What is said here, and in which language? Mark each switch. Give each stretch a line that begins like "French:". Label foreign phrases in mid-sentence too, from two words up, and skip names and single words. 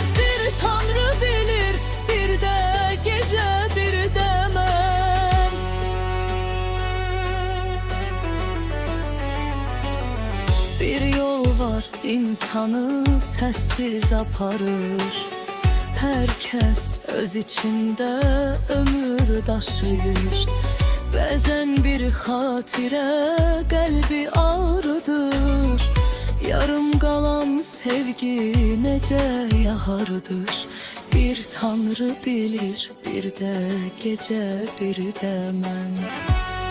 Azerbaijani: Bir Tanrı bilir, bir de gece bir de mən. Bir yol var insanı sessiz aparır.
Turkish: Herkes öz içinde ömür daşıyır.
Azerbaijani: Bəzən bir xatirə qəlbi ağrıdır. Yarım qalan sevgi necə yahardır. Bir Tanrı bilir, bir de gece bir de mən.